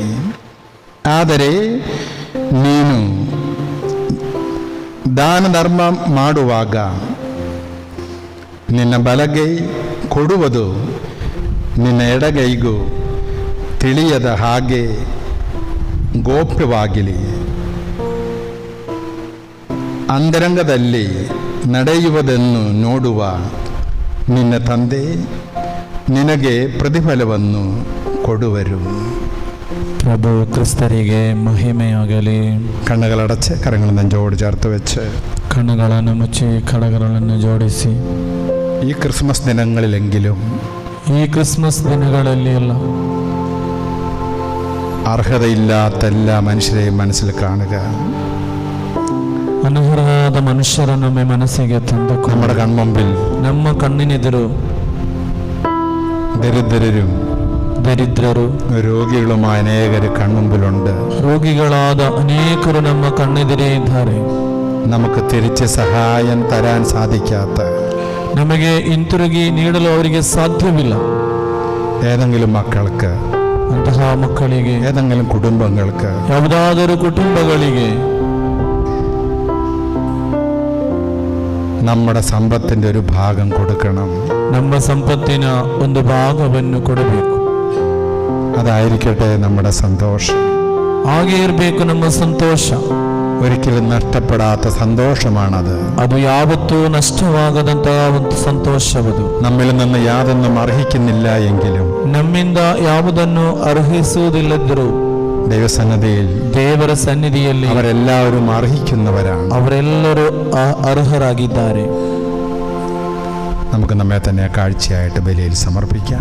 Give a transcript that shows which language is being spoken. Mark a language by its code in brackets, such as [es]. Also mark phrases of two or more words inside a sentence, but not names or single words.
[kn] ಆದರೆ ನೀನು ದಾನ ಧರ್ಮ ಮಾಡುವಾಗ ನಿನ್ನ ಬಲಗೈ ಕೊಡುವುದು ನಿನ್ನ ಎಡಗೈಗೂ ತಿಳಿಯದ ಹಾಗೆ ಗೋಪ್ಯವಾಗಿಲಿ. ಅಂತರಂಗದಲ್ಲಿ ನಡೆಯುವುದನ್ನು ನೋಡುವ ನಿನ್ನ ತಂದೆ ನಿನಗೆ ಪ್ರತಿಫಲವನ್ನು ಕೊಡುವರು. ಪ್ರಭು ಕ್ರಿಸ್ತರಿಗೆ ಮಹಿಮೆಯಾಗಲಿ. [ml] കണ്ണുകളടച്ച് കരങ്ങൾ നെഞ്ചോട് ചേർത്ത് വെച്ച് [kn] ಕಣ್ಣುಗಳನ್ನು ಮುಚ್ಚಿ ಕಡಗಳನ್ನು ಜೋಡಿಸಿ [ml] ഈ ക്രിസ്മസ് ദിനങ്ങളിലെങ്കിലും [kn] ಈ ಕ್ರಿಸ್ಮಸ್ ದಿನಗಳಲ್ಲಿ ಎಲ್ಲ [ml] അർഹതയില്ലാത്ത എല്ലാ മനുഷ്യരെയും മനസ്സിൽ കാണുക. [kn] ಅನರ್ಹರಾದ ಮನುಷ್ಯರನ್ನು ನಮ್ಮ ಮನಸ್ಸಿಗೆ ತಂದುಕೊಂಡು [ml] നമ്മുടെ കൺമുമ്പിൽ [kn] ನಮ್ಮ ಕಣ್ಣಿನೆದುರು [ml] ദരിദ്രരും രോഗികളുമായ അനേകർ കൺമുമ്പിലുണ്ട്. [kn] ರೋಗಿಗಳಾದ ಅನೇಕರು ನಮ್ಮ ಕಣ್ಣೆದುರೇ ಇದ್ದಾರೆ. [ml] നമുക്ക് തിരിച്ച് സഹായം തരാൻ സാധിക്കാത്ത [kn] ನಮಗೆ ಹಿಂತಿರುಗಿ ನೀಡಲು ಅವರಿಗೆ ಸಾಧ್ಯವಿಲ್ಲ. [ml] ഏതെങ്കിലും മക്കൾക്ക്, [kn] ಅಂತಹ ಮಕ್ಕಳಿಗೆ, [ml] ഏതെങ്കിലും കുടുംബങ്ങൾക്ക്, [kn] ಯಾವುದಾದರೂ ಕುಟುಂಬಗಳಿಗೆ [ml] നമ്മുടെ സമ്പത്തിൻ്റെ ഒരു ഭാഗം കൊടുക്കണം. [kn] ನಮ್ಮ ಸಂಪತ್ತಿನ ಒಂದು ಭಾಗವನ್ನು ಕೊಡಬೇಕು. [ml] അതായിരിക്കട്ടെ നമ്മുടെ സന്തോഷം. [kn] ಹಾಗೆ ಇರಬೇಕು ನಮ್ಮ ಸಂತೋಷ. [ml] ഒരിക്കലും നഷ്ടപ്പെടാത്ത സന്തോഷമാണത്. [kn] ಅದು ಯಾವತ್ತೂ ನಷ್ಟವಾಗದಂತಹ ಒಂದು ಸಂತೋಷವದು. [ml] നമ്മിൽ നിന്ന് യാതൊന്നും അർഹിക്കുന്നില്ല എങ്കിലും [kn] ನಮ್ಮಿಂದ ಯಾವುದನ್ನು ಅರ್ಹಿಸುವುದಿಲ್ಲದಿದ್ದರೂ [ml] ദൈവസന്നിധിയിൽ [kn] ದೇವರ ಸನ್ನಿಧಿಯಲ್ಲಿ [ml] അവരെല്ലാവരും അർഹിക്കുന്നവരാണ്. [kn] ಅವರೆಲ್ಲರೂ ಅರ್ಹರಾಗಿದ್ದಾರೆ. [ml] നമുക്ക് നമ്മെ തന്നെ കാഴ്ചയായിട്ട് ബലിയിൽ സമർപ്പിക്കാം.